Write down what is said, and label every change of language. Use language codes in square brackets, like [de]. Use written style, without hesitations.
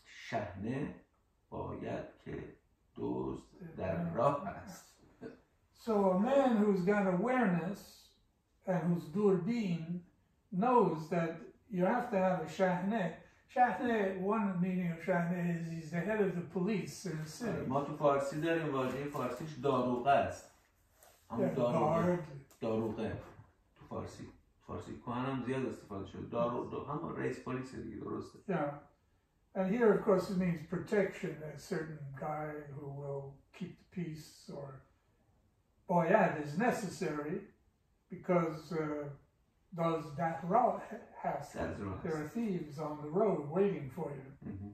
[fa] شحنه باید که دزد در راه است. [en] So a man who's got awareness and who's durbin knows that you have to have a shahne. Shahne, one meaning of shahne is he's the head of the police in the city. [fa] ما تو فارسی داریم واژه فارسیش داروغه است. همون داروغه تو فارسی. فارسی کهن زیاد استفاده شده. همون رئیس پلیس دیگه درسته. [en] Yeah. And here, of course, it means protection. A certain guy who will keep the peace, or boyad is necessary because does that road has there are thieves on the road waiting for you.